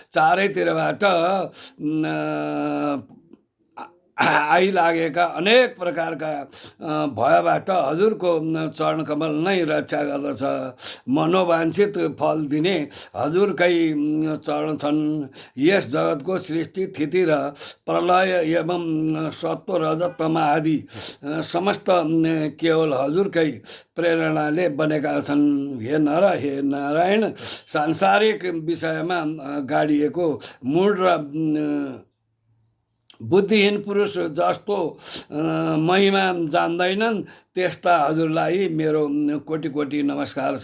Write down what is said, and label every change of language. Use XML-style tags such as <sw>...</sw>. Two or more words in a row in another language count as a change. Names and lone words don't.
<ne>हे प्रभु, चारैतिरबाट आइलागेका अनेक प्रकारका भयबाट हजुरको चरणकमल नै रक्षा गर्दछ। मनोवाञ्छित फल दिने हजुरकै चरण छन्। यस जगतको सृष्टि स्थिति र प्रलय एवं सत्व रजत तम आदि समस्त केवल हजुरकै प्रेरणाले बनेका छन्। हे नर, हे नारायण, सांसारिक विषयमा गाडिएको मूढ र बुद्धिहीन पुरुष जस्तो महिमा जान्दैनन् त्यस्ता हजुरलाई मेरो कोटि कोटि नमस्कार छ।</ne>